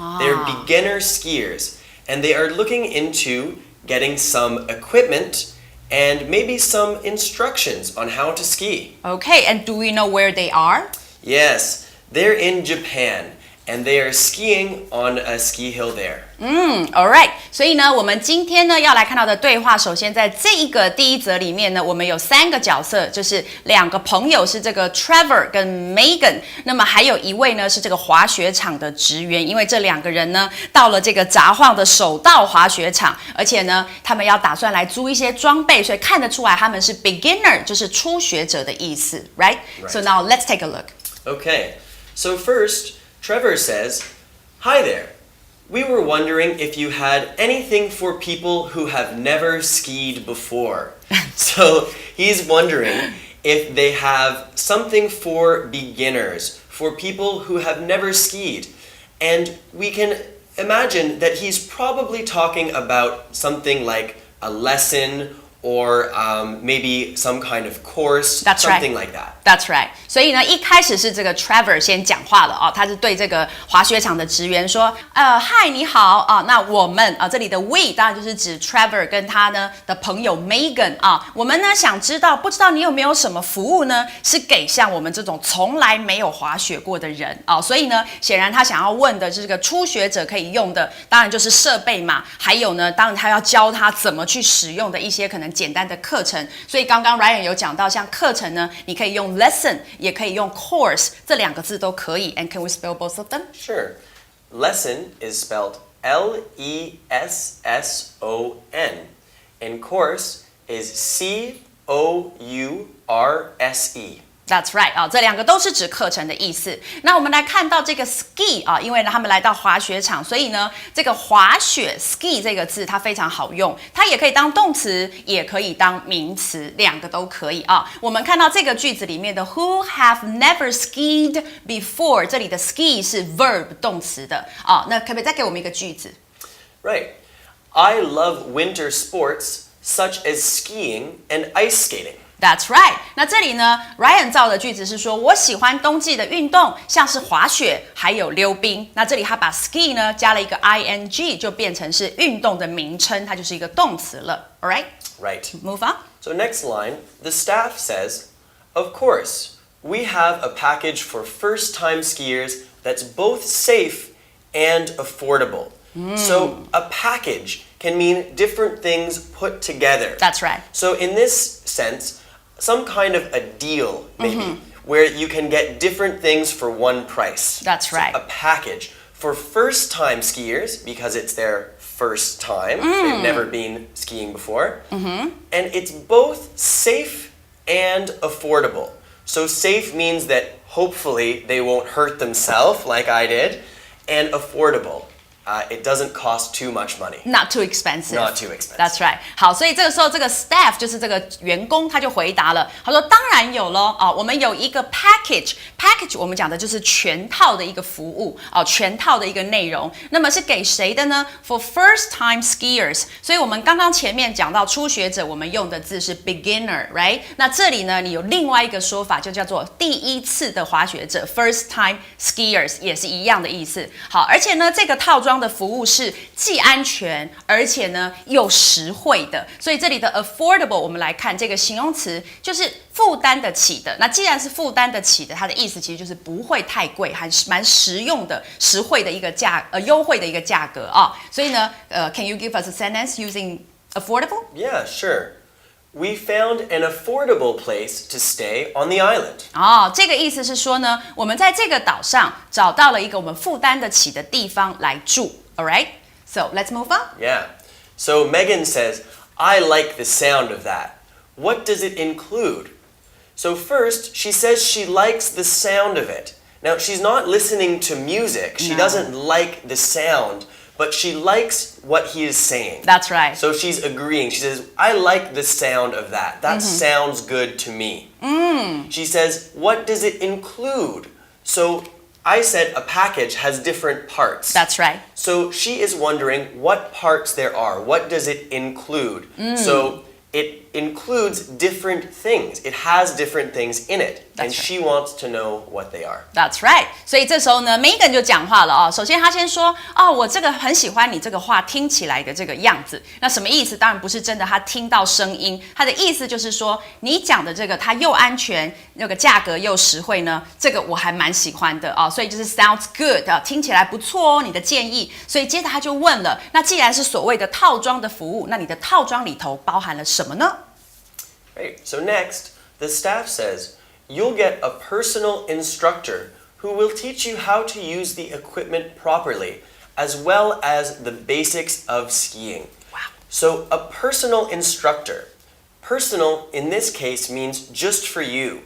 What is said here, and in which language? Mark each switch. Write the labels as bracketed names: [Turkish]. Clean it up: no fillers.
[English] They're beginner skiers, and they are looking into getting some equipment and maybe some instructions on how to ski. Okay, and do we know where they are? Yes, they're in Japan, and they are skiing on a ski hill there. Alright. [Chinese] 所以呢，我们今天呢要来看到的对话，首先在这一个第一则里面呢，我们有三个角色，就是两个朋友是这个 Trevor 跟 Megan， 那么还有一位呢是这个滑雪场的职员，因为这两个人呢到了这个札幌的首道滑雪场，而且呢他们要打算来租一些装备，所以看得出来他们是 beginner， 就是初学者的意思 [English] right? So now let's take a look. Okay, so first, Trevor says, "Hi there. We were wondering if you had anything for people who have never skied before." So he's wondering if they have something for beginners, for people who have never skied. And we can imagine that he's probably talking about something like a lesson or maybe some kind of course, That's something right. like that. That's right. [Chinese] 所以呢，一开始是这个 Trevor 先讲话了哦，他是对这个滑雪场的职员说，嗨，你好啊，那我们啊，这里的 we 当然就是指 Trevor 跟他呢的朋友 Megan 啊，我们呢想知道，不知道你有没有什么服务呢，是给像我们这种从来没有滑雪过的人啊，所以呢，显然他想要问的是这个初学者可以用的，当然就是设备嘛，还有呢，当然他要教他怎么去使用的一些可能简单的课程，所以刚刚 Ryan 有讲到，像课程呢，你可以用 lesson， 也可以用 course， 这两个字都可以。 [English] And can we spell both of them? Sure. Lesson is spelled Lesson, and course is Course. That's right [Chinese] 啊，这两个都是指课程的意思。那我们来看到这个 ski 啊，因为呢他们来到滑雪场，所以呢这个滑雪 ski 这个字它非常好用，它也可以当动词，也可以当名词，两个都可以啊。我们看到这个句子里面的 [English] Who have never skied before， [Chinese] 这里的 ski 是 verb 动词的啊。那可不可以再给我们一个句子？ [English] Right. I love winter sports such as skiing and ice skating. That's right。 [Chinese] 那这里呢 ，Ryan 造的句子是说，我喜欢冬季的运动，像是滑雪，还有溜冰。那这里他把 ski 呢加了一个 ing， 就变成是运动的名称，它就是一个动词了。 [English] All right? Right. Move on. So next line, the staff says, of course, we have a package for first-time skiers that's both safe and affordable. So a package can mean different things put together. That's right. So in this sense, some kind of a deal, maybe, where you can get different things for one price. That's right. So a package for first-time skiers, because it's their first time, they've never been skiing before, and it's both safe and affordable. So safe means that hopefully they won't hurt themselves like I did, and affordable. It doesn't cost too much money. Not too expensive. Not too expensive. That's right. [Chinese] 好，所以这个时候这个 staff 就是这个员工，他就回答了，他说当然有咯啊，我们有一个 package 我们讲的就是全套的一个服务啊，全套的一个内容。那么是给谁的呢 ？ [English] For first-time skiers。 [Chinese] 所以我们刚刚前面讲到初学者，我们用的字是 beginner， [English] right？ [Chinese] 那这里呢，你有另外一个说法，就叫做第一次的滑雪者 ，first-time skiers 也是一样的意思。好，而且呢，这个套装的服务是既安全而且呢又实惠的，所以这里的 affordable 我们来看这个形容词就是负担得起的。那既然是负担得起的，它的意思其实就是不会太贵，还蛮实用的、实惠的一个优惠的一个价格啊。所以呢， [English] can you give us a sentence using affordable? Yeah, sure. We found an affordable place to stay on the island. [Chinese] 哦，这个意思是说呢，我们在这个岛上找到了一个我们负担得起的地方来住。 [English] All right, so let's move on. Yeah. So Megan says, I like the sound of that. What does it include? So first, she says she likes the sound of it. Now, she's not listening to music. She doesn't like the sound, but she likes what he is saying. That's right. So she's agreeing. She says, I like the sound of that. That sounds good to me. She says, what does it include? So I said a package has different parts. That's right. So she is wondering what parts there are. What does it include? So it includes different things. It has different things in it. That's and right. she wants to know what they are. That's right. [Chinese] 所以这时候呢 ，Megan 就讲话了哦。首先，他先说：“哦，我这个很喜欢你这个话听起来的这个样子。” 那什么意思？当然不是真的，他听到声音。他的意思就是说，你讲的这个它又安全，那个价格又实惠呢，这个我还蛮喜欢的啊、哦。所以就是 [English] sounds good [Chinese] 啊，听起来不错哦，你的建议。所以接着他就问了：那既然是所谓的套装的服务，那你的套装里头包含了什么呢？ [English] Right. So next, the staff says, you'll get a personal instructor who will teach you how to use the equipment properly, as well as the basics of skiing. Wow. So a personal instructor. Personal, in this case, means just for you.